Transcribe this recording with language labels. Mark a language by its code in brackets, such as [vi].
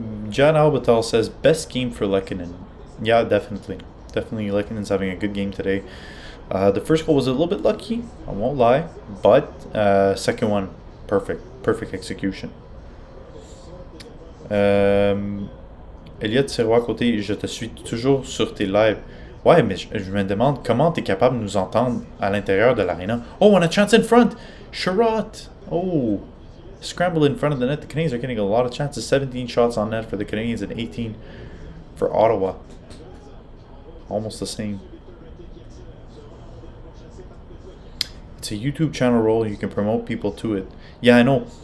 [en] John Albatal says best game for Lehkonen. Yeah, definitely. Lehkonen's having a good game today. The first goal was a little bit lucky, I won't lie, but second one, perfect execution. [fr] Eliott Sirois côté, je te suis toujours sur tes lives. Ouais, mais je me demande comment tu es capable de nous entendre à l'intérieur de l'aréna. [en] Oh, and a chance in front! Sherratt! Oh, scramble in front of the net. The Canadiens are getting a lot of chances. 17 shots on net for the Canadiens and 18 for Ottawa. Almost the same. It's a YouTube channel role. You can promote people to it. Yeah, I know.